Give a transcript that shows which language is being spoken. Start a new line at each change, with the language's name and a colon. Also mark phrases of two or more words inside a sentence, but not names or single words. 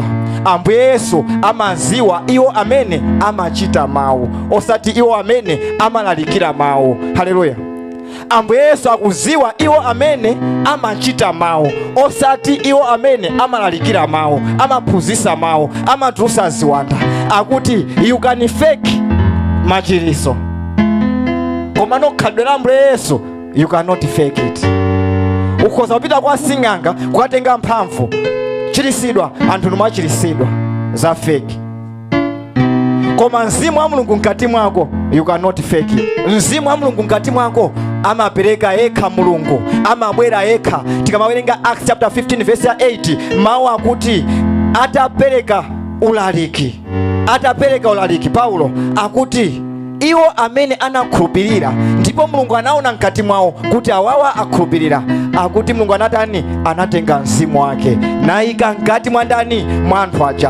Nyanja: Ambuye Yesu amaziwa iwo amene amachita mawu, osati iwo amene amalalikira mawu. Haleluya. Ambuye Yesu akuziwa iwo amene amachita mawu, osati iwo amene amalalikira mawu, amaphunzitsa mawu, amatulusa ziwanda. Akuti
English: you can fake
Nyanja: machiriso, koma khalidwe la Ambuye Yesu
English: you cannot fake it.
Nyanja: Ukhoza kupita kwa sing'anga kukatenga mphamvu, chirisidwa anthu nomachirisidwa za fake. Koma Mzimu wa Mulungu mkati mwako
English: you cannot fake it.
Nyanja: Mzimu wa Mulungu mkati mwako amapereka yekha Mulungu, amabwera yekha. Tikamawerenga
English: Acts chapter 15 verse 8,
Nyanja: mawu akuti atapereka ulaliki. Paulo akuti iwo amene anakhulupirira, ndipo Mulungu anaona mkati mwawo kuti awawa akhulupirira, akuti Mulungu anatani anatenga mzimu wake naika mkati mwa ndani mwa anthu aja.